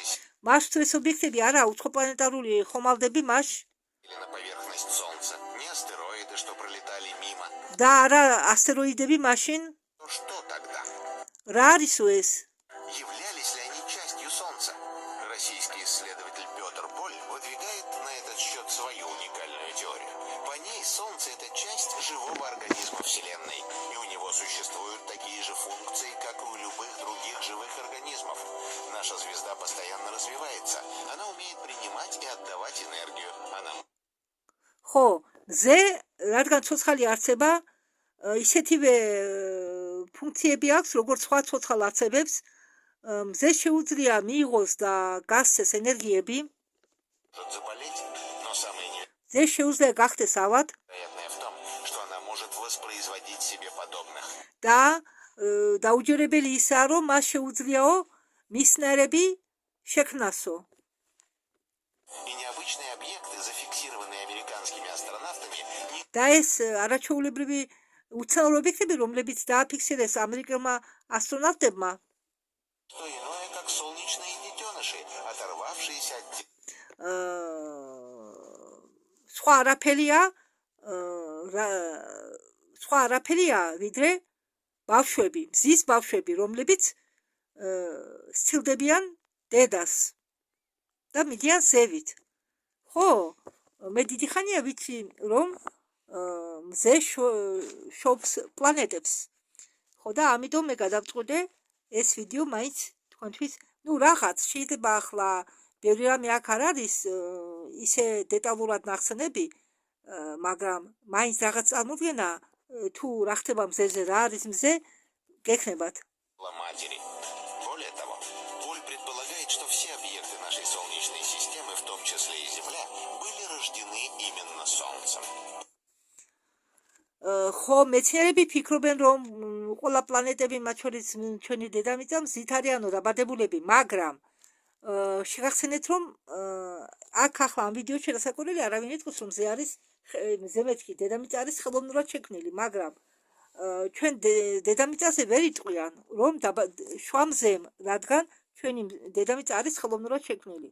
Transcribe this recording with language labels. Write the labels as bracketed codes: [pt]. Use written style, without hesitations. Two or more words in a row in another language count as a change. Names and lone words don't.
[ka] მას თუ ეს ობიექტები არა უცხოპლანეტარული ხომალდები მას [ru] сели на поверхность Солнца, не астероиды, что пролетали мимо, [ka] და არა ასტეროიდები მაშინ [ru] то что тогда? [ka] რა არისო ეს? [ru] Являлись ли они частью Солнца? Российский исследователь Петр Боль выдвигает на этот счет свою уникальную теорию. По ней Солнце — это часть живого организма Вселенной, и у него существуют такие же функции, как и у любых других живых организмов. Наша звезда постоянно развивается, она умеет принимать и отдавать энергию. Она [ka] ხო, ზე რადგან ცოცხალი არსება, ისეთივე ფუნქციები აქვს, როგორც სხვა ცოცხალ არსებებს, მზე შეუძლია მიიღოს და გასცეს ენერგიები, [ru] может заболеть, но самое [ka] ზე შეუძლია გახდეს ავად [ru] невероятное в том, что она может воспроизводить себе подобных. [ka] და დაუჯერებელი ისაა, რომ მას შეუძლიაო მისნაირები შექმნასო. [ru] И необычные объекты, зафиксированные американскими астронавтами, не [ka] და ეს არაჩვეულებრივი უცნაური ობიექტები, რომლებიც დააფიქსირეს ამერიკელმა ასტრონავტებმა, [ru] что иное, как солнечные детеныши, оторвавшиеся от [ka] სხვა არაფერია, ვიდრე ბავშვები, მზის ბავშვები, რომლებიც სცილდებიან დედას და მიდიან ზევით. ხო, მე დიდი ხანია ვიცი, რომ მზე შობს პლანეტებს. ხო და ამიტომ მე გადავწყვიტე ეს ვიდეო მაინც თქვენთვის, რაღაც შეიძლება ახლა ბევრი რამე აქ არ არის ისე დეტალურად ნახსენები, მაგრამ მაინც რაღაც წარმოდგენა თუ რა ხდება მზეზე, რა არის მზე, გექნებათ. [ru] матери. Более того, Боль предполагает, что все объекты нашей Солнечной системы, в том числе и Земля, были рождены именно Солнцем. [ka] ხო, მეცნიერები ფიქრობენ, რომ ყველა პლანეტები, მათ შორის ჩვენი დედამიწა, მზით არიანო დაბადებულები, მაგრამ შეგახსენეთ, რომ აქ ახლა ამ ვიდეოში რასაკვირველია, არავინ იტყვის, რომ მზე მეთქი, დედამიწა არის ხელოვნურად შექმნილი, მაგრამ ჩვენ დედამიწაზე ვერ იტყვიან, რომ შუა მზემ, რადგან ჩვენი დედამიწა არის ხელოვნურად შექმნილი.